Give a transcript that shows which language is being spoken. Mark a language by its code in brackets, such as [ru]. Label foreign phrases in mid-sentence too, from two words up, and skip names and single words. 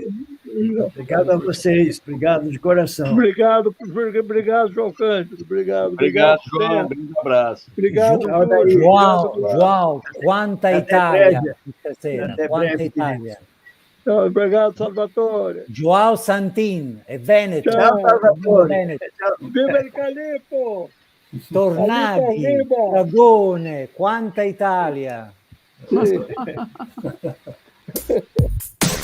[pt] Obrigado a vocês, obrigado de coração. Obrigado, João Cândido. Obrigado, João. Um grande abraço. Obrigado, João, quanta Itália. Quanta Itália. Tchau, obrigado, Salvatore. João Santin, [it] è Veneto. Ciao, Salvatore. Veneto. Viva il Calippo! Tornati, [es] Arriba, arriba. [it] Dragone, quanta Italia! Sì.